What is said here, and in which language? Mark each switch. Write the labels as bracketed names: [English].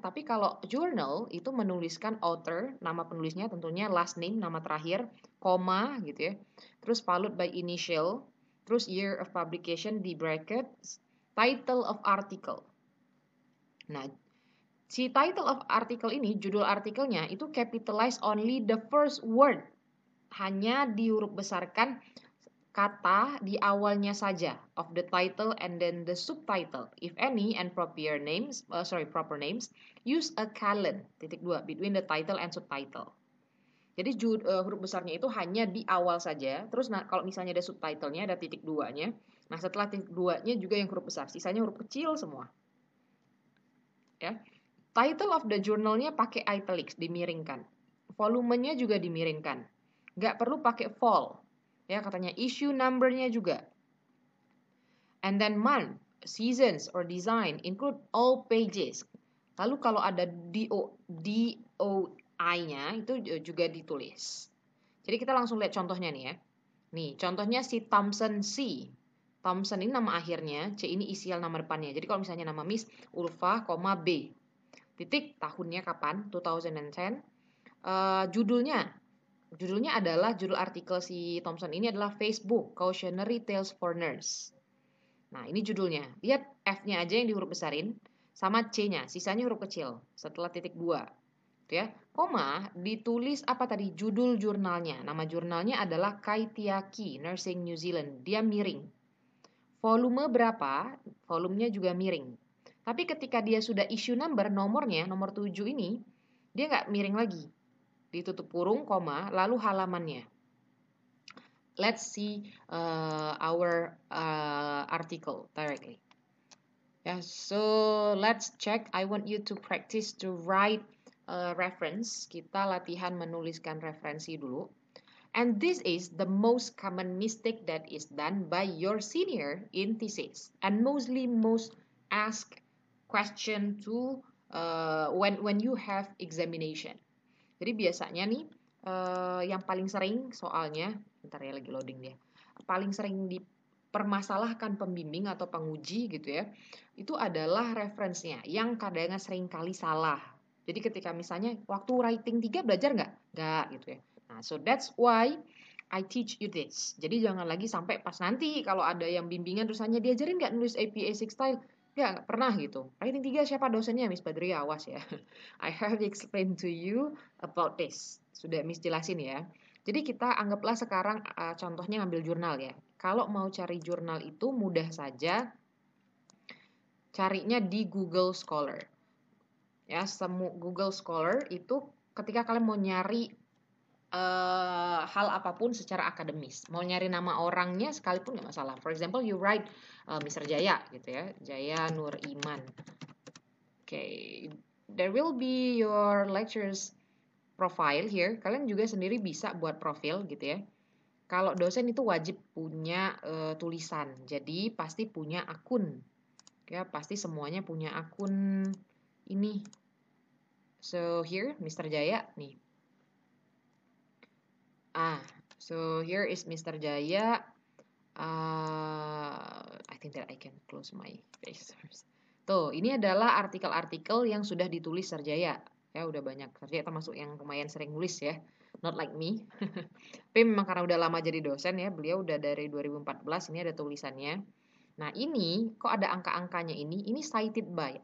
[Indonesian] Tapi kalau journal itu menuliskan author, nama penulisnya tentunya last name, nama terakhir, koma gitu ya. [English] Terus followed by initial, terus year of publication di bracket, title of article. Nah, si title of article ini, [Indonesian] judul artikelnya itu [English] capitalize only the first word. [Indonesian] Hanya dihuruf besarkan kata di awalnya saja [English] of the title and then the subtitle. If any and proper names, use a colon (2) between the title and subtitle. [Indonesian] Jadi huruf besarnya itu hanya di awal saja. Terus kalau misalnya ada subtitlenya ada titik 2-nya. Nah, setelah titik 2-nya juga yang huruf besar, sisanya huruf kecil semua. Ya. [English] Title of the journalnya [Indonesian] pakai italics, dimiringkan. Volumenya juga dimiringkan. Nggak perlu pakai vol. Ya, katanya issue number-nya juga. [English] And then month, seasons, or design include all pages. [Indonesian] Lalu kalau ada DOI-nya itu juga ditulis. Jadi kita langsung lihat contohnya nih ya. Nih, contohnya si Thompson C. Thompson ini nama akhirnya, C ini inisial nama depannya. Jadi kalau misalnya nama Miss Ulfa, B. Titik, tahunnya kapan? 2010. Judulnya adalah, judul artikel si Thompson ini adalah Facebook Cautionary Tales for Nerds. Nah, ini judulnya. Lihat F-nya aja yang di huruf besarin, sama C-nya, sisanya huruf kecil, setelah titik 2. Ya, koma, ditulis apa tadi? Judul jurnalnya. Nama jurnalnya adalah Kaitiaki Nursing New Zealand. Dia miring. Volume berapa? Volumenya juga miring. Tapi ketika dia sudah issue number, nomornya, nomor 7 ini, dia nggak miring lagi. Ditutup kurung, koma, lalu halamannya. [English] Let's see our article directly. Yeah, so let's check. I want you to practice to write reference. [Indonesian] Kita latihan menuliskan referensi dulu. [English] And this is the most common mistake that is done by your senior in thesis. And mostly most asked question to when you have examination. [Indonesian] Jadi biasanya nih yang paling sering soalnya, bentar ya lagi loading dia. Paling sering dipermasalahkan pembimbing atau penguji gitu ya, itu adalah referensinya yang kadang sering kali salah. Jadi ketika misalnya waktu writing 3 belajar nggak? Nggak gitu ya. [English] Nah, so that's why I teach you this. [Indonesian] Jadi jangan lagi sampai pas nanti kalau ada yang bimbingan terus hanya diajarin nggak nulis APA6 style? Nggak pernah gitu. Writing 3 siapa dosennya? Miss Badri, awas ya. [English] I have explained to you about this. [Indonesian] Sudah Miss jelasin ya. Jadi kita anggaplah sekarang contohnya ngambil jurnal ya. Kalau mau cari jurnal itu mudah saja. Carinya di Google Scholar. Ya, Google Scholar itu ketika kalian mau nyari hal apapun secara akademis. Mau nyari nama orangnya sekalipun nggak masalah. [English] For example, you write Mr. Jaya gitu ya. Jaya Nur Iman. Okay. There will be your lectures profile here. [Indonesian] Kalian juga sendiri bisa buat profil gitu ya. Kalau dosen itu wajib punya tulisan. Jadi pasti punya akun. Ya, pasti semuanya punya akun ini. [English] So here Mr. Jaya nih. So here is Mr. Jaya. I think that I can close my face first. [Indonesian] Tuh, ini adalah artikel-artikel yang sudah ditulis Sir Jaya. Ya, udah banyak. Sir Jaya termasuk yang lumayan sering nulis ya. [English] Not like me. [Indonesian] Tapi memang karena udah lama jadi dosen ya, beliau udah dari 2014, ini ada tulisannya. Nah, ini kok ada angka-angkanya ini? Ini cited by.